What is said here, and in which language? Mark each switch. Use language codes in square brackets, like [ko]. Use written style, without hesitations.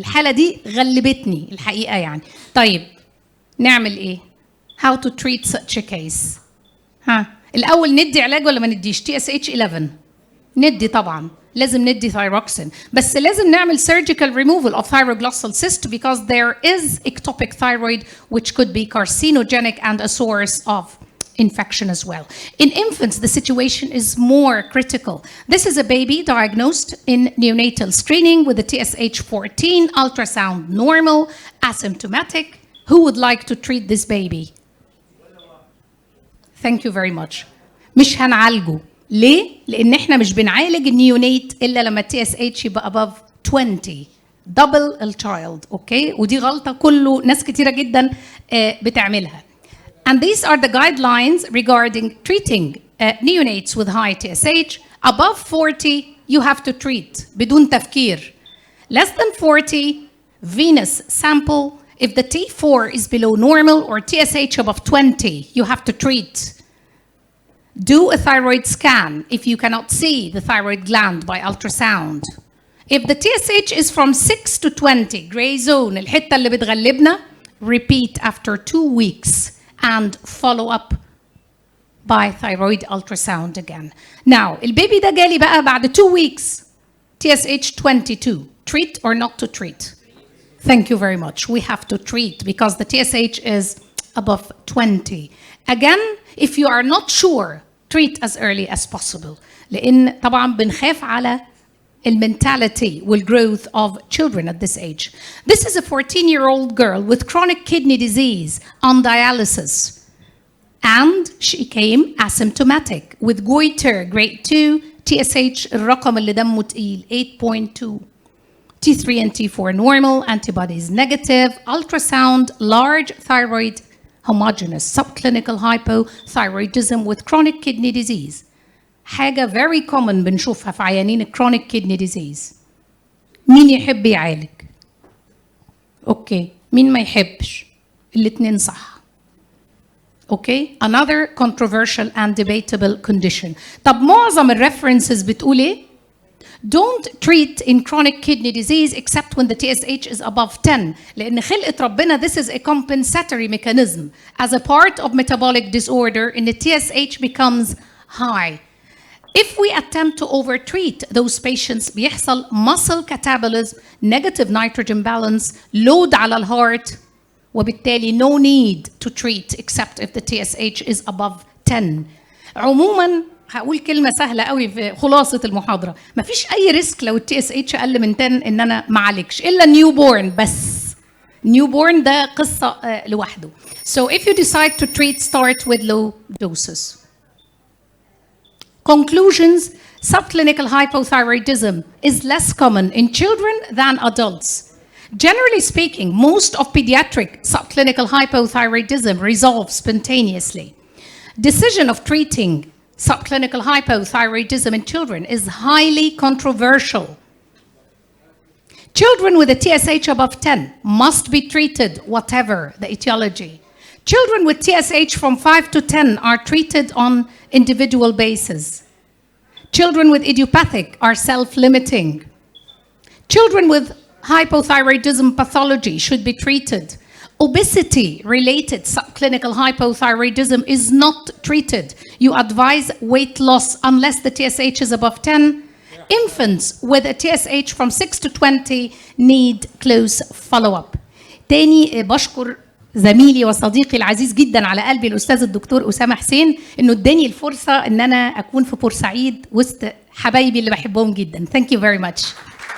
[ar] الحالة دي غلبتني الحقيقة يعني. طيب نعمل إيه؟ [en] How to treat such a case? [ar] الأول ندي علاج ولا ما نديش؟ TSH 11 ندي طبعا. لازم ندي thyroxine. بس لازم نعمل [en] surgical removal of thyroglossal cyst because there is ectopic thyroid which could be carcinogenic and a source of infection as well. In infants, the situation is more critical. This is a baby diagnosed in neonatal screening with a TSH 14, ultrasound normal, asymptomatic. Who would like to treat this baby? Thank you very much. [ar] مش هنعالجه. ليه؟ لأن احنا مش بنعالج النيونيت إلا لما TSH يبقى [en] above 20. double الchild. [ar] اوكي؟ ودي غلطة كله ناس كتيرة جدا بتعملها. [en] And these are the guidelines regarding treating neonates with high TSH. Above 40, you have to treat [ar] بدون تفكير. [en] Less than 40, venous sample. If the T4 is below normal or TSH above 20, you have to treat. Do a thyroid scan if you cannot see the thyroid gland by ultrasound. If the TSH is from 6 to 20, gray zone, [ar] الحتة اللي بتغلبنا, [en] repeat after 2 weeks and follow up by thyroid ultrasound again. [ar] Now, البيبي ده جالي بقى بعد 2 weeks, TSH 22. [en] Treat or not to treat? Thank you very much. We have to treat because the TSH is above 20. Again, if you are not sure, treat as early as possible. [ar] لأن طبعاً بنخاف على [en] mentality will growth of children at this age. This is a 14-year-old girl with chronic kidney disease on dialysis. And she came asymptomatic with goiter grade 2, [ar] TSH الرقم اللي دمه تقيل 8.2. [en] T3 and T4 normal, antibodies negative, ultrasound, large thyroid homogeneous, subclinical hypothyroidism with chronic kidney disease. [ar] حاجة [en] very common [ar] بنشوفها في عيانين chronic kidney disease. مين يحب يعالج؟ اوكي، مين ما يحبش؟ الاتنين صح. [en] Okay, another controversial and debatable condition. [ar] طب معظم الريفرنسز بتقول ايه؟ [en] Don't treat in chronic kidney disease except when the TSH is above 10. [ar] لأن خلقة ربنا [en] this is a compensatory mechanism. As a part of metabolic disorder, and the TSH becomes high. If we attempt to overtreat those patients, [ar] بيحصل [en] muscle catabolism, negative nitrogen balance, load [ar] على الهارت، وبالتالي [en] no need to treat except if the TSH is above 10. [ar] عموماً هقول كلمة سهلة قوي في خلاصة المحاضرة، مفيش أي ريسك لو التي اس اتش أقل من 10 إن أنا ما أعالجش إلا نيو بورن بس. نيو بورن ده قصة لوحده. [en] So if you decide to treat, start with low doses. Conclusions: subclinical hypothyroidism is less common in children than adults. Generally speaking, most of pediatric subclinical hypothyroidism resolves spontaneously. Decision of treating subclinical hypothyroidism in children is highly controversial. Children with a TSH above 10 must be treated whatever the etiology. Children with TSH from 5 to 10 are treated on individual basis. Children with idiopathic are self-limiting. Children with hypothyroidism pathology should be treated. Obesity-related subclinical hypothyroidism is not treated. You advise weight loss unless the TSH is above 10. Infants with a TSH from 6 to 20 need close follow-up. [ar] تاني بشكر زميلي وصديقي العزيز جدا على قلبي الأستاذ الدكتور أسامة حسين إنه اداني الفرصة إن أنا أكون في بورسعيد وسط حبايبي اللي بحبهم جدا. [en] Thank you very much.